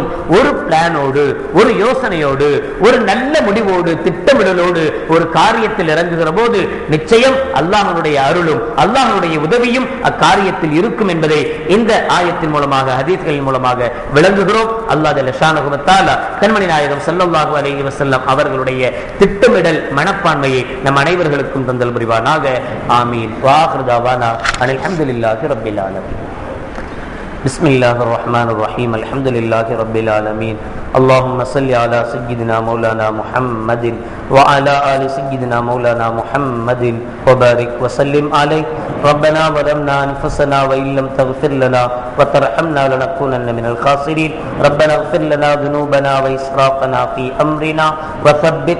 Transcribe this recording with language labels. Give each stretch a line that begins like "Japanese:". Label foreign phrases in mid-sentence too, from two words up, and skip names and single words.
Tamil: ஒரு பிளானோடு, ஒரு யோசனையோடு, ஒரு நல்ல முடிவோடு, திட்டமிடலோடு ஒரு காரியத்தில் இறங்குகிற போது நிச்சயம் அல்லாஹ்வுடைய அருளும் அல்லாஹ்வுடைய உதவியும் அக்காரியத்தில் இருக்கும் என்பதை இந்த ஆயத்தின் மூலமாக, ஹதீஸ்களின் மூலமாக விளங்குகிறோம்.
Arabic: الله جل شأنه وتعالى
Tamil: கண்மணி நாயகம்
Arabic: صلى الله عليه وسلم
Tamil: அவர்களுடைய திட்டமிடல் மனப்பான்மையை நம் அனைவர்களுக்கும் தந்தல் புரிவானாக. ஆமீன்.
Arabic: وآخر دعوانا الحمد لله رب العالمين. بسم الله الرحمن الرحيم الحمد لله رب العالمين اللهم صل على سيدنا مولانا محمد وعلى آل سيدنا مولانا محمد وبارك وسلم عليه ربنا ظلمنا أنفسنا وإن لم تغفر لنا وترحمنا لنكونن من الخاسرين ربنا اغفر لنا ذنوبنا وإسرافنا في أمرنا وثبت